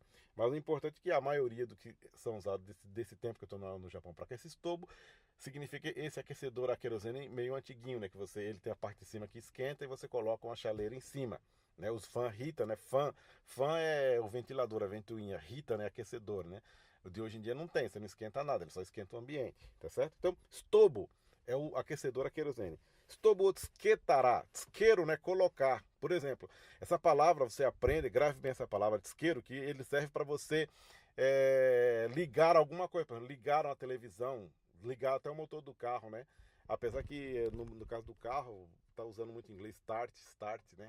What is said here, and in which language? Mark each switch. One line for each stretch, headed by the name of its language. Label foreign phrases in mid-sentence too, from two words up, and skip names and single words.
Portuguese: Mas o importante é que a maioria do que são usados desse tempo que eu estou no Japão para aquecer estobo, significa esse aquecedor a querosene meio antiguinho, né? Que ele tem a parte de cima que esquenta e você coloca uma chaleira em cima. Né? Os
Japanese: ファン ヒーター,
Portuguese: né? Fan é o ventilador, a ventoinha. Rita, né? Aquecedor, né? O de hoje em dia não tem, você não esquenta nada, ele só esquenta o ambiente, tá certo? Então, estobo é o aquecedor a querosene.
Japanese: ストーブ つけたら、つける,
Portuguese: né, colocar. Por exemplo, essa palavra você aprende, grave bem essa palavra tsukeru, que ele serve para você ligar alguma coisa, por exemplo, ligar uma televisão, ligar até o motor do carro, né? Apesar que no caso do carro, tá usando muito em inglês start, né?